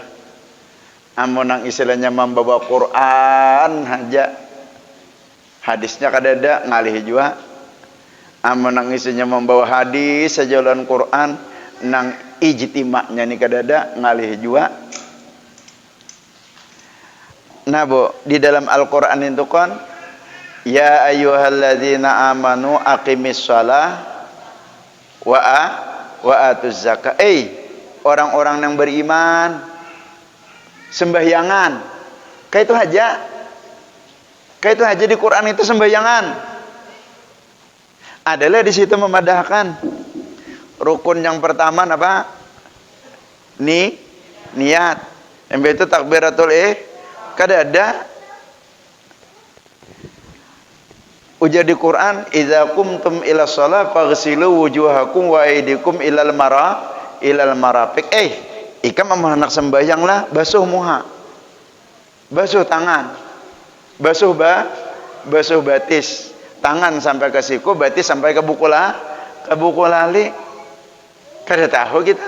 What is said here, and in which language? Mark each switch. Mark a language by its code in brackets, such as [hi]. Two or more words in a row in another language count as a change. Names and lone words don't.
[bjn] Amun nang istilahnya membawa Quran aja, hadisnya kada ada ngalih juga. Amun nang isinya membawa hadis saja lawan Quran, nang ijtima'nya ni kadada ngalih jua. Nah, Bu, di dalam Al-Quran itu kan, [ar] يا أيها الذين آمنوا أقيموا الصلاة و وآتوا الزكاة. [bjn] Orang-orang yang beriman sembahyangan. Kayak itu aja. Kayak itu aja di Quran itu sembahyangan. Adalah di situ memadahkan. Rukun yang pertama apa? Niat. Yang itu takbiratul kada ada. Ujar di Quran, [ar] إذا قمتم إلى الصلاة فاغسلوا وجوهكم وأيديكم إلى المرافق. [bjn] Ikam anak sembahyang lah, basuh muha, basuh tangan, basuh batis, tangan sampai ke siku, batis sampai ke buku lali. Kada tahu kita.